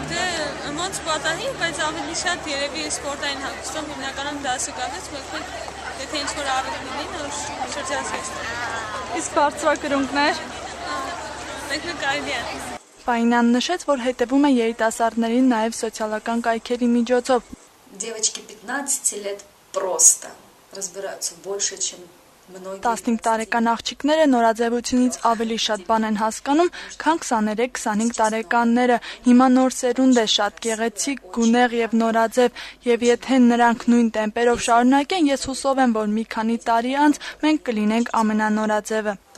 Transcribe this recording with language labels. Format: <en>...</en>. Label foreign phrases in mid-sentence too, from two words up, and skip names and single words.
<hy>Դե ոնց պատանի, բայց ավելի շատ երևի սպորտային հագուստով հիմնականում դասը գալիս, մեկ եթե ինչ-որ ավելի լինի, նոր շրջազգեստներ։ Իսկ բարձրակրունկներ։ Մեկ կարելի է։ Ֆայնան նշեց, որ հետևում է երիտասարդներին նաև սոցիալական կայքերի միջոցով։</hy> <ru>Девочки 15 лет просто разбираются больше, чем</ru> <hy>15 տարեկան աղջիկները նորաձևությունից ավելի շատ բան են հասկանում, քան 23-25 տարեկանները։ Հիմա նոր սերունդ է շատ գեղեցիկ, գունեղ եւ նորաձև, եւ եթե նրանք նույն տեմպերով շարունակեն, ես հուսով եմ, որ մի քանի տարի անց մենք կլինենք ամենանորաձևը։</hy>